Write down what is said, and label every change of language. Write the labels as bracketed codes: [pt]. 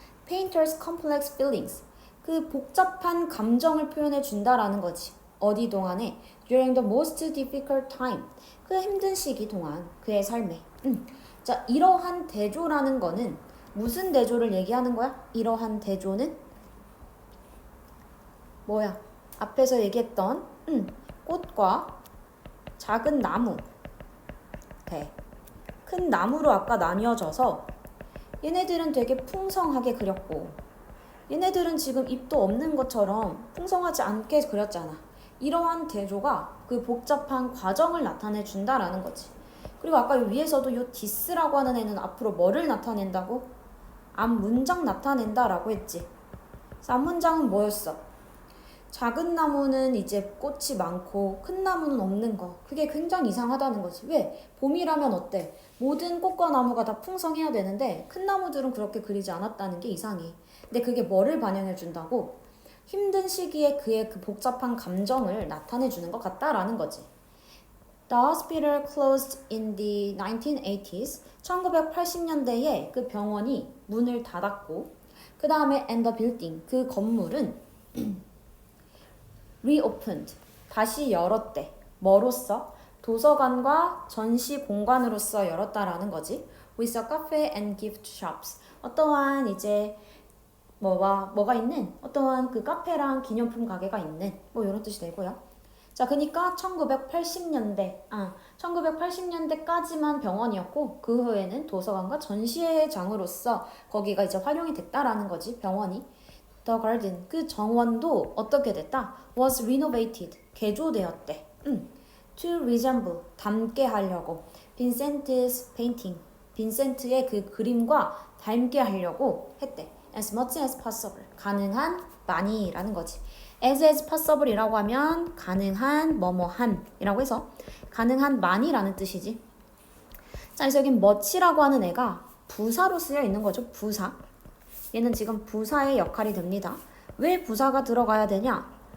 [en] Painter's complex feelings. [ko] 그 복잡한 감정을 표현해 준다라는 거지. 어디 동안에? [en] During the most difficult time. [ko] 그 힘든 시기 동안 그의 삶에. 자, 이러한 대조라는 거는 무슨 대조를 얘기하는 거야? 이러한 대조는 뭐야? 앞에서 얘기했던 꽃과 작은 나무. 큰 나무로 아까 나뉘어져서 얘네들은 되게 풍성하게 그렸고 얘네들은 지금 잎도 없는 것처럼 풍성하지 않게 그렸잖아. 이러한 대조가 그 복잡한 과정을 나타내 준다라는 거지. 그리고 아까 위에서도 요 this라고 하는 애는 앞으로 뭐를 나타낸다고? 앞문장 나타낸다라고 했지. 그래서 앞문장은 뭐였어? 작은 나무는 이제 꽃이 많고 큰 나무는 없는 거. 그게 굉장히 이상하다는 거지. 왜? 봄이라면 어때? 모든 꽃과 나무가 다 풍성해야 되는데 큰 나무들은 그렇게 그리지 않았다는 게 이상해. 근데 그게 뭐를 반영해 준다고? 힘든 시기에 그의 그 복잡한 감정을 나타내 주는 것 같다라는 거지. [en] The hospital closed in the 1980s. [ko] 1980년대에 그 병원이 문을 닫았고 그 다음에 [en] and the building. [ko] 그 건물은 [en] reopened. [ko] 다시 열었대. 뭐로써? 도서관과 전시 공간으로서 열었다라는 거지. [en] With a cafe and gift shops. [ko] 어떠한 이제 뭐가 있는 어떠한 그 카페랑 기념품 가게가 있는 뭐 이런 뜻이 되고요. 자, 그러니까 1980년대까지만 병원이었고 그 후에는 도서관과 전시회장으로서 거기가 이제 활용이 됐다라는 거지, 병원이. [en] The garden, [ko] 그 정원도 어떻게 됐다? [en] Was renovated, [ko] 개조되었대. [en] To resemble, [ko] 닮게 하려고. [en] Vincent's painting, [ko] 빈센트의 그 그림과 닮게 하려고 했대. [en] As much as possible, [ko] 가능한 많이라는 거지. [en] as possible [ko] 이라고 하면 가능한 뭐뭐한 이라고 해서 가능한 많이라는 뜻이지. 자, 그래서 여기 much라고 하는 애가 부사로 쓰여 있는 거죠. 부사. 얘는 지금 부사의 역할이 됩니다. 왜 부사가 들어가야 되냐?